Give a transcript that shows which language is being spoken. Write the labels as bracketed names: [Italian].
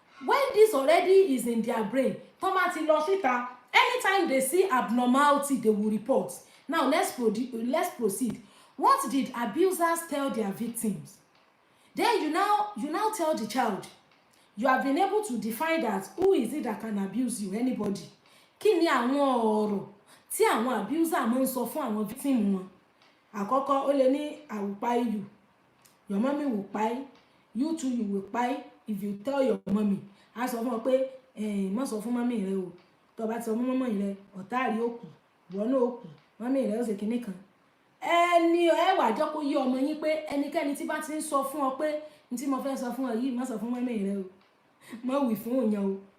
[English] When this already is in their brain, anytime they see abnormality, they will report. Now let's proceed. What did abusers tell their victims? Then you now tell the child, you have been able to define that who is it that can abuse you? Anybody. [Yoruba] Kí ni àwọn ọ̀rọ̀ tí àwọn abuser máa ń sọ fún àwọn victim wọn? Àkọ́kọ́ ó lè ní [English] I will pay you. Your mommy will pay. You too, you will pay if you tell your mommy. [Yoruba] A sọ fún ọ pé má sọ fún mommy rẹ o. Tó bá ti sọ fún mommy rẹ, ọ̀tá rí ó kù, ìwọ náà ó kù, mommy rẹ ó ṣe kinní kan. Ẹni ẹ wá jẹ́ kó yé ọmọ yín pé ẹnikẹ́ni tí bá ti ń sọ fún ọ pé n tí mo fẹ́ sọ fún ọ yìí má sọ fún mommy rẹ o. Má wí fún òyàn o.